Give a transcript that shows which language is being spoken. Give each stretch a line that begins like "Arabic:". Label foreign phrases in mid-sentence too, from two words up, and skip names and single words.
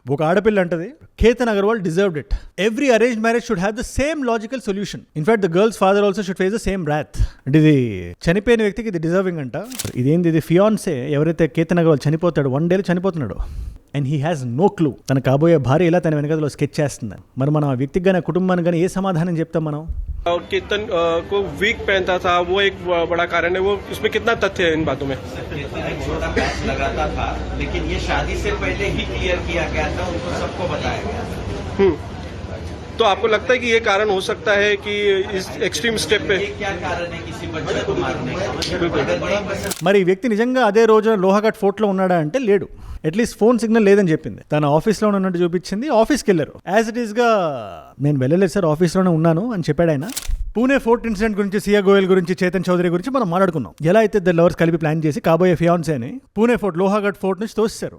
Telugu: ఒక ఆడపిల్ల అంటది, కేతన్ అగర్వాల్
English: deserved it. Every arrange marriage should have the same logical solution. In fact the girl's father also should face the same wrath.
Telugu: అంటే ఇది చనిపోయిన వ్యక్తికి ఇది డిజర్వింగ్ అంట. ఇదేంది, ఇది ఫియాన్సే ఎవరైతే కేతన్ అగర్వాల్ చనిపోతాడు, 1 day చనిపోతున్నాడు,
English: and he has no clue
Telugu: తన కాబోయే భార్య ఇలా తన వెనకలో స్కెచ్ చేస్తుంది. మరి మనం ఆ వ్యక్తికి కానీ కుటుంబానికి కానీ ఏ సమాధానం చెప్తాం మనం?
Hindi: केतन को वीक पहनता था, वो एक बड़ा कारण है. वो इसमें कितना तथ्य है इन बातों में? छोटा पैच लगाता था, लेकिन ये शादी से पहले ही क्लियर किया गया था, उनको सबको बताया गया था. तो आपको लगता है कि ये कारण हो सकता है कि इस
English: extreme step
Hindi: पे? ये क्या कारण है किसी बच्चे को मारने का?
Telugu: మరి ఈ వ్యక్తి నిజంగా అదే రోజున లోహాఘాట్ ఫోర్ట్లో ఉన్నాడా అంటే లేడు.
English: at least phone signal
Telugu: లేదని చెప్పింది. తన ఆఫీస్లో ఉన్నట్టు చూపించింది. ఆఫీస్కి వెళ్ళారు.
English: as it isగా
Telugu: నేను వెళ్ళలేదు సార్, ఆఫీస్లోనే ఉన్నాను అని చెప్పాడు ఆయన. పూణే
English: fort incident
Telugu: గురించి, సియా గోయల్ గురించి, చేతన్ చౌదరి గురించి మనం మాట్లాడుకున్నాం. ఎలా అయితే ఇద్దరు లవర్స్ కలిపి ప్లాన్ చేసి కాబోయే ఫియాన్సీ అని పూణే ఫోర్ట్, లోహాఘాట్ ఫోర్ట్ నుంచి తోసేశారు.